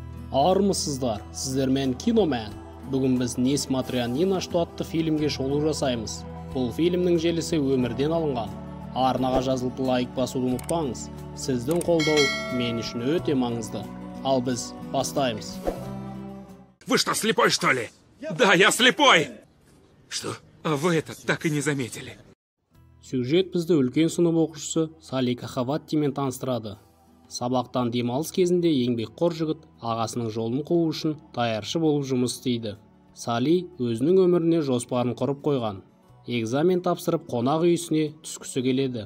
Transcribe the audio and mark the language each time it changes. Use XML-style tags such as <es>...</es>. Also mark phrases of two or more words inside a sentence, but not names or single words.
<kk>Армысыздар, сіздермен Киномен. Бүгін біз «Несмотря ни на что» атты фильмге шолу жасаймыз. Бұл фильмнің желісі өмірден алынған. Арнаға жазылып лайк басуды ұмытпаңыз. Сіздің қолдау мен үшін өте маңызды. Ал біз бастаймыз.</kk> <ru>Вы что, слепой, что ли? Да, я слепой! Что? А вы это так и не заметили.</ru> <kk>Сюжет бізді үлкен сынып оқушысы Сали Кахаваттимен таныстырады. Сабақтан демалыс кезінде еңбекқор жігіт ағасының жолын қуу үшін даяршы болып жұмыс істейді. Сали өзінің өміріне жоспарын құрып қойған. Экзамен тапсырып қонақ үйісіне түскісі келеді.</kk>